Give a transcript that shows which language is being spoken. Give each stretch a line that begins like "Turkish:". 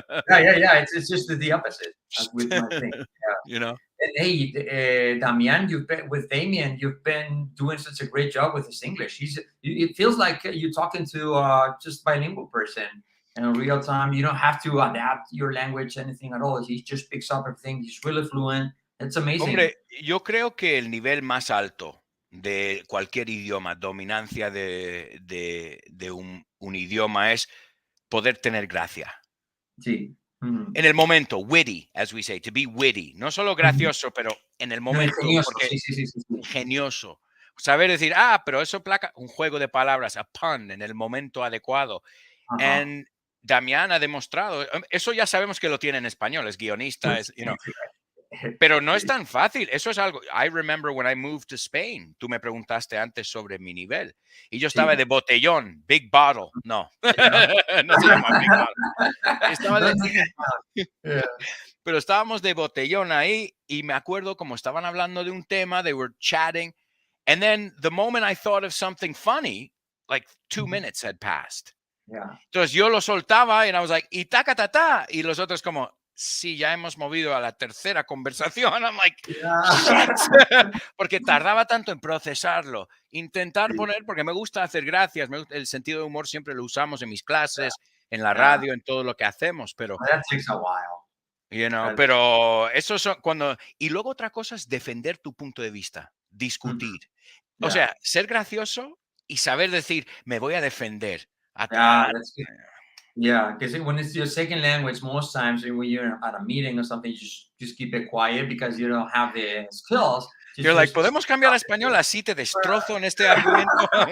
English: It's just the opposite with my thing. Yeah. And hey, Damian, with Damien, you've been doing such a great job with his English. It feels like you're talking to just bilingual person in real time. You don't have to adapt your language, anything at all. He just picks up everything. He's really fluent. It's amazing.
Spanish: Hombre, yo creo que el nivel más alto de cualquier idioma, dominancia de un idioma es poder tener gracia. Sí. En el momento,
English: witty, as we say, to be witty.
Spanish: No solo gracioso, pero en el No, momento, ingenioso, porque sí. ingenioso. Saber decir, pero eso placa, un juego de palabras,
English: a pun,
Spanish: en el momento adecuado. Ajá. And Damián ha demostrado, eso ya sabemos que lo tiene en español, es guionista, pero no es tan fácil. Eso es algo.
English: I remember when I moved to Spain.
Spanish: Tú me preguntaste antes sobre mi nivel. Y yo estaba Sí. de botellón,
English: big bottle.
Spanish: No,
English: Yeah.
Spanish: no se llama
English: big bottle.
Spanish: Estaba de,
English: Don't take it down. Yeah.
Spanish: pero estábamos de botellón ahí y me acuerdo como estaban hablando de un tema,
English: they were chatting. And then the moment I thought of something funny, like 2 minutes had passed. Yeah.
Spanish: Entonces yo lo soltaba y
English: I was like,
Spanish: y taca, ta, ta. Y los otros como, sí, ya hemos movido a la tercera conversación.
English: I'm like, shit.
Spanish: Porque tardaba tanto en procesarlo. Intentar poner, porque me gusta hacer gracias, el sentido de humor siempre lo usamos en mis clases, en la Yeah. radio, en todo lo que hacemos, pero, That takes a while. pero eso son cuando... Y luego otra cosa es defender tu punto de vista, discutir. O Yeah. sea, ser gracioso y saber decir, me voy a defender.
English: Yeah, that's good. Yeah, because when it's your second language, most times when you're at a meeting or something, you just keep it quiet because you don't have the skills. You're like,
Spanish: ¿podemos cambiar a español? Así te destrozo en este argumento.